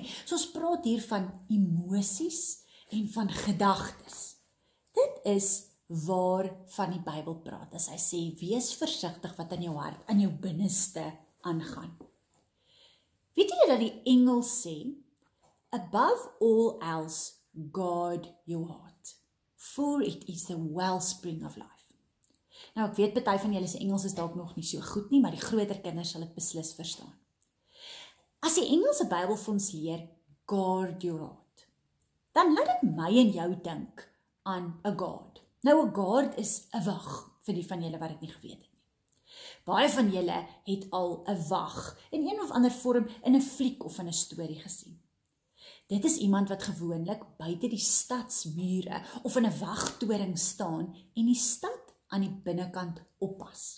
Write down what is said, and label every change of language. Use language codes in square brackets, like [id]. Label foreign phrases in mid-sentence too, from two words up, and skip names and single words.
[af] So ons praat hier van emosies en van gedagtes. Dit is waarvan die Bybel praat, as hy sê, wees versigtig wat in jou hart, in jou binneste aangaan. Weet julle dat die engel sê, [en] above all else, guard your heart, for it is the wellspring of life. [af] Nou, ek weet party van julle se Engels is dalk nog nie so goed nie, maar die groter kinders sal dit beslis verstaan. As die Engelse Bybel vir ons leer, [en] guard your heart, [af] dan laat dit my en jou dink aan 'n guard. Nou, 'n guard is 'n wag, vir die van julle wat dit nie geweet het nie. Baie van julle het al 'n wag in een of ander vorm in 'n fliek of in 'n storie gesien. Dit is iemand wat gewoonlik buite die stadsmure of in 'n wagtoring staan en die stad aan die binnekant oppas.